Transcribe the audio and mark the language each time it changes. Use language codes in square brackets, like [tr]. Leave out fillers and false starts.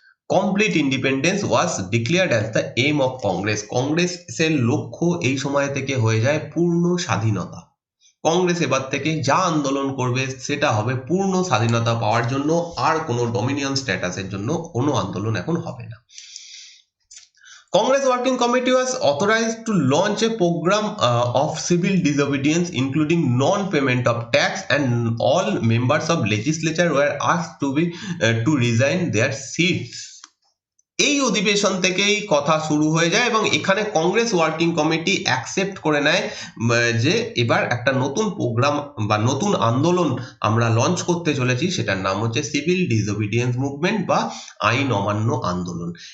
[en] Complete independence was declared as the aim of Congress. [bn] কংগ্রেসের লক্ষ্য এই সময় থেকে হয়ে যায় পূর্ণ স্বাধীনতা। কংগ্রেস এবার থেকে যা আন্দোলন করবে সেটা হবে পূর্ণ স্বাধীনতা পাওয়ার জন্য, আর কোনো ডমিনিয়ন স্ট্যাটাসের জন্য কোনো আন্দোলন এখন হবে না। [en] Congress Working Committee was authorized to launch a program of civil disobedience, including non-payment of tax, and all members of legislature were asked to resign their seats. [bn] এই অধিবেশন থেকেই কথা শুরু হয়ে যায় এবং এখানে কংগ্রেস ওয়ার্কিং কমিটি অ্যাকসেপ্ট করে নেয় যে এবার একটা নতুন প্রোগ্রাম বা নতুন আন্দোলন আমরা লঞ্চ করতে চলেছি, সেটার নাম হচ্ছে সিভিল ডিসওবিডিয়েন্স মুভমেন্ট বা আইন অমান্য আন্দোলন।